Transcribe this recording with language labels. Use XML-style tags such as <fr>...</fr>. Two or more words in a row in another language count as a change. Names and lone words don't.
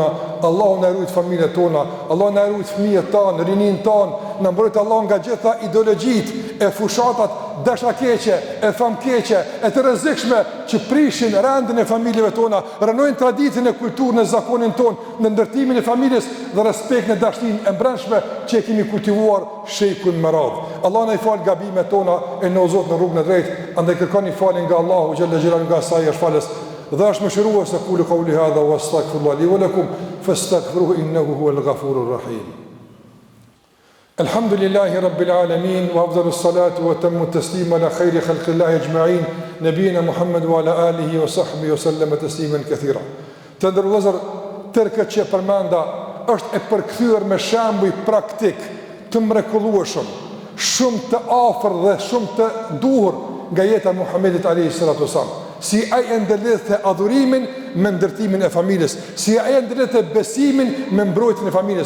<sq>Allahu na rujt familjet tona, Allahu na rujt fëmijët tanë, rinin tanë, na mbrojt Allahu nga gjitha ideologjitë e fushatat dashakeqe, e famkeqe, e të rrezikshme që prishin rendin e familjeve tona, rënojnë traditën e kulturën e zakonin tonë në ndërtimin e familjes dhe respektin e dashninë e brendshme që e kemi kultivuar shekun me radhë. Allah na i fal gabimet tona e na uzot në rrugën e drejtë, andaj kërkoni falje nga Allahu</sq> <ar>جل جلاله</ar> <sq>nga sa i është falës. Dhe është mëshirues se</sq> <ar>أقول قولي هذا وأستغفر الله لي ولكم فاستغفروه إنه هو الغفور الرحيم. الحمد لله رب العالمين وأفضل الصلاة وأتم التسليم على خير خلق الله أجمعين نبينا محمد وعلى آله وصحبه وسلم تسليما كثيرا.</ar> <sq>Të ndërvëzër, tërë që përmenda është e përkthyer me shembuj praktik të mrekullueshëm, shumë të afër dhe shumë të duhur nga jeta e Muhamedit</sq> <ar>عليه الصلاة والسلام.</ar> <sq>Si ai e ndërlidhte adhurimin me ndërtimin e familjes, si ai e ndërlidhte besimin me mbrojtjen e familjes.</sq>